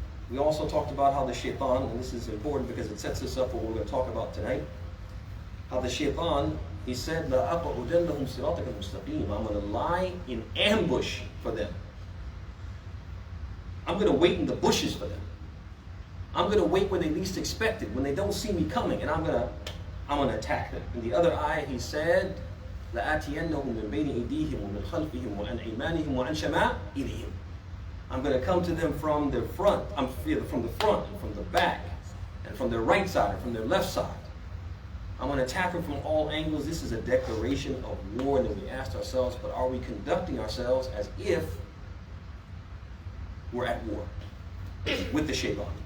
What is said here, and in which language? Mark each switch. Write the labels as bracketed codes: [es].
[en] We also talked about how the Shaytan, and this is important because it sets us up for what we're going to talk about tonight, how the Shaytan, he said, [ar] لَأَقْعُدَنَّهُمْ صِرَاطَكَ الْمُسْتَقِيمَ. [en] I'm going to lie in ambush for them. I'm going to wait in the bushes for them. I'm going to wait when they least expect it, when they don't see me coming, and I'm going to attack them. In the other ayah, he said, [ar] لَآتِيَنَّهُمْ مِنْ بَيْنِ أَيْدِيهِمْ وَمِنْ خَلْفِهِمْ وَعَنْ أَيْمَانِهِمْ وَعَنْ شَمَائِلِهِمْ. [en] I'm going to come to them from the front, and from the back, and from their right side, and from their left side. I'm going to attack them from all angles. This is a declaration of war, and then we asked ourselves, but are we conducting ourselves as if we're at war with the Shaytan?